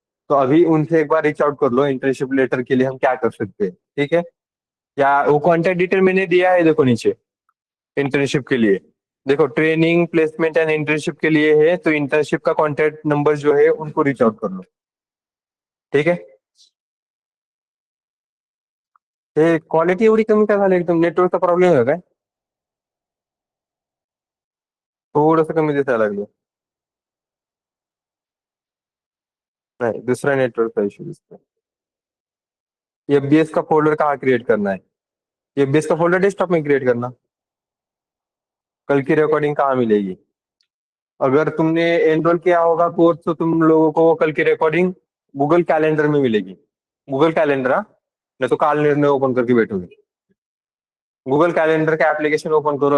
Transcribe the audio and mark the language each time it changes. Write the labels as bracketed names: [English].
[Hindi] तो अभी उनसे एक बार रीच आउट कर लो इंटर्नशिप लेटर के लिए हम क्या कर सकते हैं। ठीक है, या वो कॉन्टेक्ट डिटेल मैंने दिया है देखो नीचे इंटर्नशिप के लिए। देखो ट्रेनिंग प्लेसमेंट एंड इंटर्नशिप के लिए है, तो इंटर्नशिप का कॉन्टेक्ट नंबर जो है उनको रीच आउट कर लो। ठीक है। [Marathi] हे क्वालिटी एवढी कमी का झाली? एकदम नेटवर्कचा प्रॉब्लेम आहे काय? थोडंसं कमी दिसायला लागलं. नाही, दुसरा नेटवर्कचा इश्यू दिसतोय. [Hindi] एफबीएस का फोल्डर कहाँ क्रिएट करना है? एफबीएस का फोल्डर डेस्कटॉप में क्रिएट करना। कल की रिकॉर्डिंग कहाँ मिलेगी? अगर तुमने एनरोल किया होगा कोर्स तो तुम लोगों को कल की रिकॉर्डिंग गूगल कैलेंडर में मिलेगी। गूगल कैलेंडर, हाँ, नहीं तो काल निर्णय ओपन करके बैठोगे। गूगल कैलेंडर का एप्लीकेशन ओपन करो।